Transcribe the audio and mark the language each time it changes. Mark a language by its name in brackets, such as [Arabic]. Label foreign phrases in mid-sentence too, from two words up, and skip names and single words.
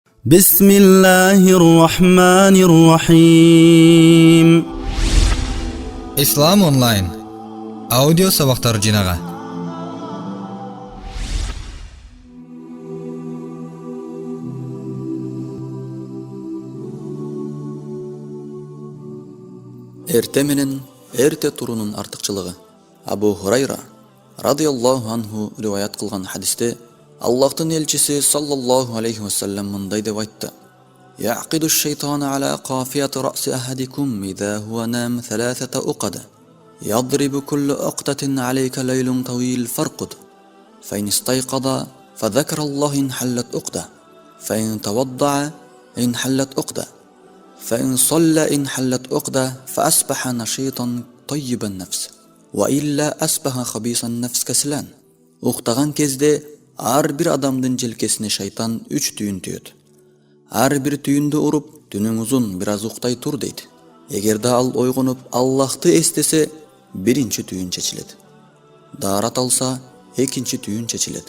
[Arabic] بسم الله الرحمن الرحيم. [Kyrgyz] Ислам онлайн аудио сабактар жинага. Эрте менен эрте турунун артыкчылыгы. Абу Хурайра [Arabic] رضي الله عنه [Kyrgyz] риваят кылган хадисте Аллахтын элчиси [Arabic] صلى الله عليه وسلم [Kyrgyz] мындай деп айтты: [Arabic] يعقد الشيطان على قافية رأس أحدكم إذا هو نام 3 عقد يضرب كل عقدة عليك ليل طويل فارقد فإن استيقظ فذكر الله انحلت عقدة فإن توضع انحلت عقدة فإن صلى انحلت عقدة فأصبح نشيطا طيب النفس وإلا أصبح خبيث النفس كسلان. [Kyrgyz] Уктаган кезде ар бир адамдын желкесине шайтан 3 түйүн түйөт. Ар бир түйүндү уруп, түнүң узун, бир аз уктай тур дейт. Эгерде ал ойгонуп Аллахты эстесе, биринчи түйүн чечилет. Даарат алса, экинчи түйүн чечилет.